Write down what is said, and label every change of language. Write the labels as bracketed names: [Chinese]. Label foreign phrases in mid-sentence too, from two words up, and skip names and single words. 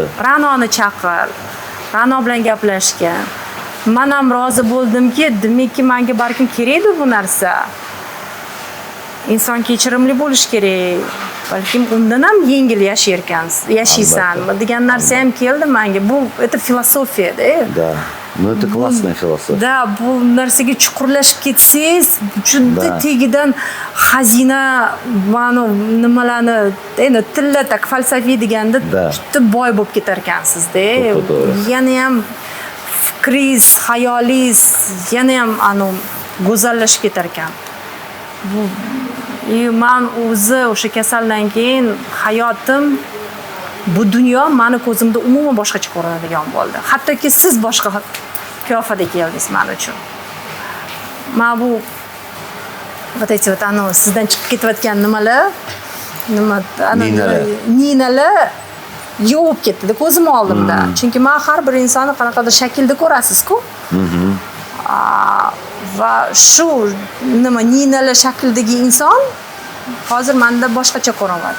[Uzbek] Ra'noni chaqir. Ra'no bilan gaplashgan. Men ham rozi bo'ldimki, demakki menga balkim kerakdir bu narsa. Inson kechirimli bo'lish kerak. Balkim undan ham yengil yashaysanmi degan narsa ham keldi menga. Bu это filosofiyada. [Russian] Да. Ну это классная философия. Да, [Uzbek] bu narsaga chuqurlashib ketsangiz, juda tegidan xazina, mana nimalarni, endi tilla tak falsafiy deganda juda boy bo'lib ketar ekansiz-da. Yana ham fikringiz, hayolingiz yana ham go'zallashib ketar ekan. Bu men o'zi o'sha kasaldan keyin hayotim, bu dunyo meni ko'zimda umuman boshqacha ko'rinadigan bo'ldi. Hattoki siz boshqa qiyofada keldingiz men uchun. Men bu [Russian] вот эти вот [Uzbek] sizdan chiqib ketayotgan nima Ninalar. ninalar yovib ketdi ko'zim oldimda. Chunki men har bir insonni qanaqadir shaklda ko'rasiz-ku. Va shu ninalar shaklidagi inson hozir menda boshqacha ko'rinyapti.